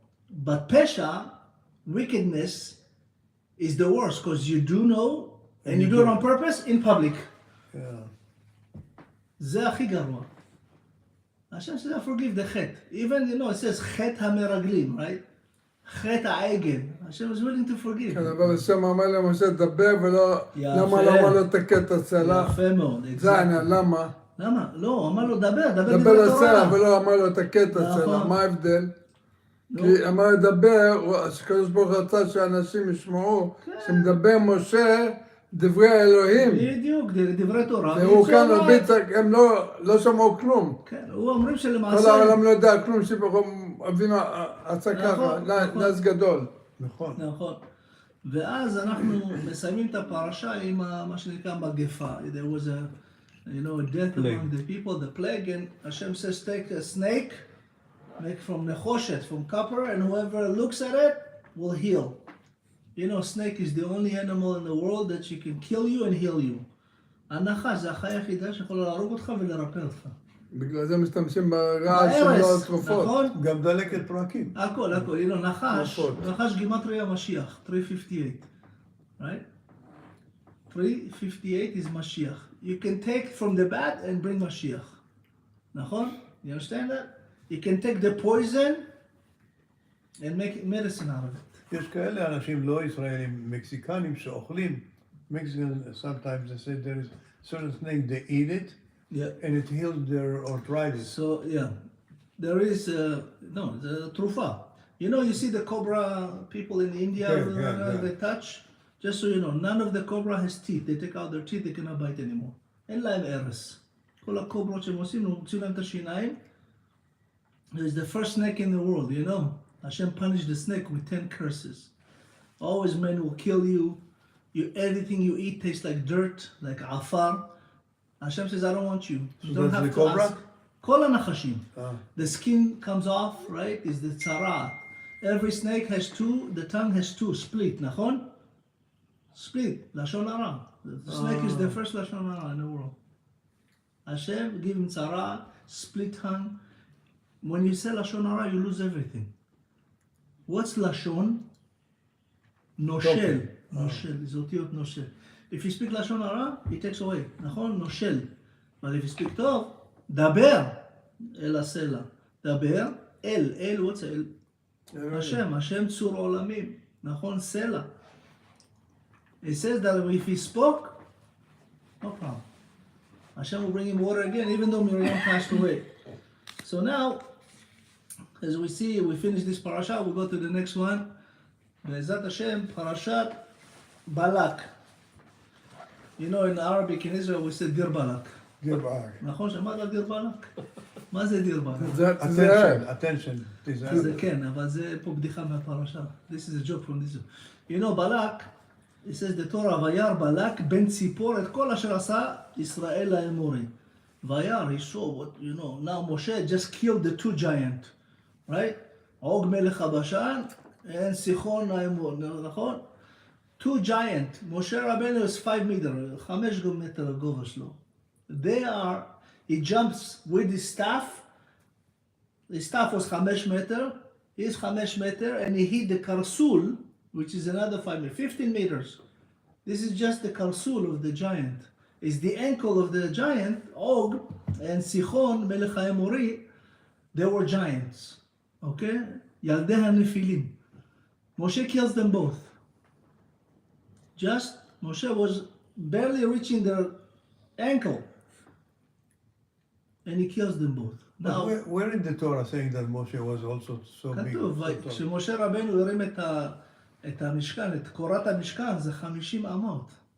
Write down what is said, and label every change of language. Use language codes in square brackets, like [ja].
[en] But pesha, wickedness, is the worst, because you do know, and you do it on purpose, in public. [he] זה הכי גרוע. [en] Hashem says, I forgive the chet. Even, it says, chet המרגלים, right? [he] חטא העגל. [en] Hashem is willing to forgive. [he] כן, אבל השם אמר למשה דבר ולא... למה לא אמר לו תכה את הסלע? יפה מאוד. זה העניין, למה? למה? לא, אמר לו דבר דבר לסלע ולא אמר לו תכה את הסלע. מה ההבדל? כי אמר לדבר, הקדוש ברוך רצה שאנשים ישמעו, שמדבר משה דברי האלוהים. בדיוק, דברי תורה. והוא כאן הם לא שמעו כלום. כן, הוא אומרים שלמעשה... כל העולם לא יודע כלום, אבינו עשה ככה, נס גדול. נכון. ואז אנחנו מסיימים את הפרשה עם מה שנקרא מגפה. [en] There was a death among the people, the plague, and Hashem says take a snake, make from nechoshet, from copper, and whoever looks at it will heal. Snake is the only animal in the world that she can kill you and heal you. [he] הנחש זה החיה היחידה שיכולה להרוג אותך ולרפא אותך. בגלל זה משתמשים ברעל שלו תרופות. נכון? גם דלקת פרקים. הכל. נחש גימטריה משיח, 358. [en] Right? 358 is Mashiach. You can take from the bad and bring Mashiach. נכון? You understand that? You can take the poison and make medicine out of it. [he] יש כאלה אנשים לא ישראלים, מקסיקנים שאוכלים. [en] Mexicans, sometimes they say there is certain snake, they eat it, and it heals their arthritis. So, there is, the trufa. You see the cobra people in India, they touch, just so you know, none of the cobra has teeth. They take out their teeth, they cannot bite anymore. [he] אין להם ארס. כל הקוברות שהם עושים, מוציאו להם את השיניים. [en] It's the first snake in the world, Hashem punished the snake with 10 curses. Always men will kill you. Everything you eat tastes like dirt, like afar. Hashem says, I don't want you. You don't have to ask. Kol hanachashim. The skin comes off, right? Is the tzara. Every snake has 2, the tongue has 2, split, nachon? Split, lashon hara. The snake is the first lashon hara in the world. Hashem give him tzara, split tongue. When you say lashon hara, you lose everything. What's lashon? [he] נושל, נושל, זה אותיות נושל. [en] If you speak לשון הרע, he takes away, נכון? [he] נושל. אבל [en] if you speak [he] טוב, דבר אל הסלע. דבר אל, [en] what's [he] אל? השם צור עולמים, נכון? סלע. [en] It says that if he spoke, no problem. Hashem will bring him water again, even though Miriam passed away. So now, as we see, we finish this parasha, we'll go to the next one. Be'ezrat Hashem, parashat Balak. You know, in Arabic, in Israel, we say dir Balak. [he] דיר באלק. נכון? שמעת דיר בלק? מה זה דיר בלק? [en] attention. [he] זה כן, אבל זה פה בדיחה מהפרשה. [en] This is a joke from this. You know, [he] בלק, [en] it says the Torah, [he] וירא בלק בן ציפור את כל אשר עשה ישראל לאמורי. [en] וירא, he saw what, you know, now Moshe just killed the two giants, right? [he] עוג מלך הבשן, and סיחון האמור, נכון? [en] Two giants, משה רבנו is 5 meters, [he] 5 מטר הגובה שלו. [en] They are, he jumps with his staff. His staff was 5 meter. He's 5 meter, and he hit the karsul, which is another 5 meters, 15 meters. This is just the karsul of the giant. It's the ankle of the giant, Og, and Sichon, Melech HaEmori, they were giants. Okay? Yaldei HaNefilim. Moshe kills them both. Just, Moshe was barely reaching their ankle. And he kills them both. Now, where in the Torah saying that Moshe was also so big? [he] כתוב, כשמשה רבנו הרים את המשכן, את קורת המשכן, זה 50 אמות.